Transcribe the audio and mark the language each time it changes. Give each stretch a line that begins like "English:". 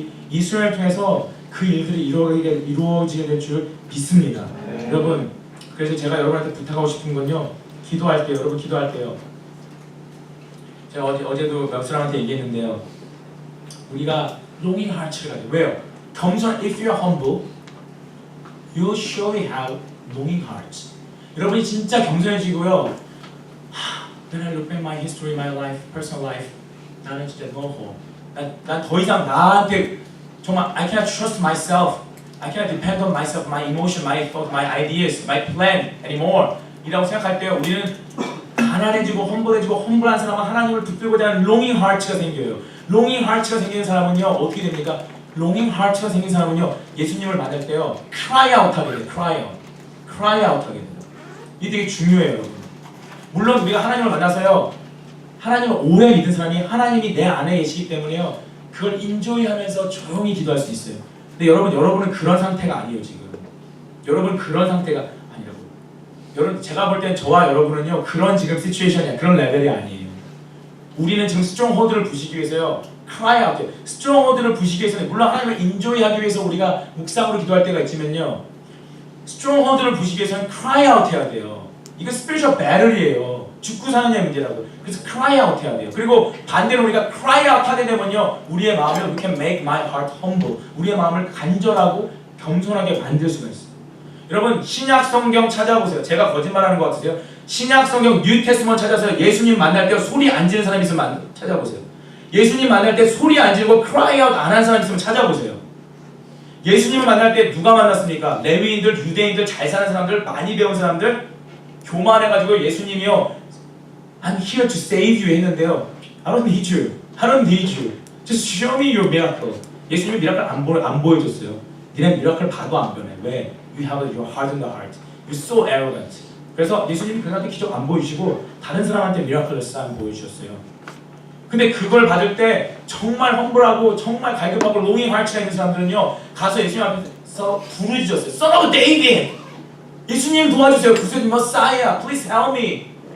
Korean: 이 수련을 통해서 그 일들이 이루어지게 될 줄 믿습니다. 네. 여러분, 그래서 제가 여러분한테 부탁하고 싶은 건요. 기도할 때 여러분 기도할 때요. 제가 어제도 몇 사람한테 얘기했는데요. 우리가 longing heart를 가져. 왜요? 겸손.
English: If you're humble, you surely have longing hearts.
Korean: 여러분이 진짜 겸손해지고요.
English: When I look at my history, my life, personal life,
Korean: 나는 진짜 너무 난 더 이상 나한테 정말
English: I cannot trust myself. I cannot depend on myself, my emotion, my thought, my ideas, my plan anymore.
Korean: 이라고 생각할 때 우리는 가난해지고 험불한 사람은 하나님을 붙들고자 하는 longing heart가 생겨요. longing heart가 생기는 사람은요 어떻게 됩니까? longing heart가 생긴 사람은요 예수님을 만날 때요 cry out 하게 돼요. cry out 하게 돼요. 이게 되게 중요해요, 여러분. 물론 우리가 하나님을 만나서요 하나님을 오래 믿은 사람이 하나님이 내 안에 계시기 때문에요 그걸 인조이하면서 조용히 기도할 수 있어요. 근데 여러분은 그런 상태가 아니에요. 지금 여러분 그런 상태가 아니라고. 여러분 제가 볼 땐 저와 여러분은요 그런 지금 시츄에이션이야. 그런 레벨이 아니에요. 우리는 지금 스트롱홀드를 부시기 위해서요 cry out. 스트롱홀드를 부시기 위해서는 물론 하나님을 인조이하기 위해서 우리가 묵상으로 기도할 때가 있지만요 스트롱홀드를 부시기 위해서는 cry out 해야 돼요. 이거 스피리추얼 배틀이에요. 죽고 사느냐의 문제라고. 그래서 cry out 해야 돼요. 그리고 반대로 우리가 cry out 하게 되면요 우리의 마음을
English: we can make my heart humble.
Korean: 우리의 마음을 간절하고 겸손하게 만들 수가 있어요. 여러분 신약 성경 찾아보세요. 제가 거짓말하는 것 같으세요? 신약 성경 뉴테스먼 찾아서 예수님 만날 때 소리 안 지르는 사람 있으면 찾아보세요. 예수님 만날 때 소리 안 지르고 cry out 안 한 사람 있으면 찾아보세요. 예수님을 만날 때 누가 만났습니까? 레위인들, 유대인들, 잘 사는 사람들, 많이 배운 사람들, 교만해가지고 예수님이요
English: I'm here to save you
Korean: 했는데요
English: I don't need you. I don't need you. Just show me your miracle.
Korean: 예수님이 미라클 안 보여줬어요. 니네 미라클 봐도 안 변해. 왜?
English: You have your heart in the heart. You're so arrogant.
Korean: 그래서 예수님이 그들한테 기적 안 보여주시고 다른 사람한테 미라클을 안 보여주셨어요. 근데 그걸 받을 때 정말 험불하고 정말 갈급하고 longing heart가 있는 사람들은요 가서 예수님 앞에서 부르짖었어요.
English: Son of David!
Korean: 예수님 도와주세요.
English: 구세주 Messiah, please help me.